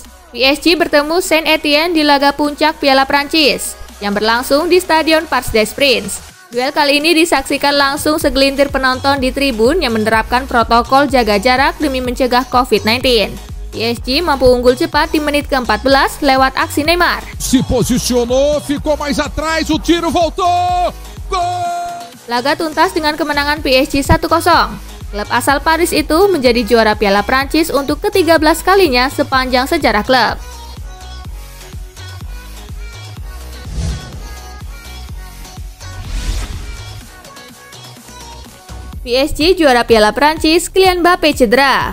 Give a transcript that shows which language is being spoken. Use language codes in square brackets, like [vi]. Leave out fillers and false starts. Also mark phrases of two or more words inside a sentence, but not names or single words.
[id] PSG bertemu Saint-Étienne di laga puncak Piala Prancis yang berlangsung di Stadion Parc des Princes. Duel kali ini disaksikan langsung segelintir penonton di tribun yang menerapkan protokol jaga jarak demi mencegah COVID-19. PSG mampu unggul cepat di menit ke-14 lewat aksi Neymar. [pt] Se posicionou, ficou mais atrás, o tiro voltou. Gol! [id] Laga tuntas dengan kemenangan PSG 1-0. Klub asal Paris itu menjadi juara Piala Prancis untuk ke-13 kalinya sepanjang sejarah klub. PSG juara Piala Prancis, Kylian Mbappe cedera.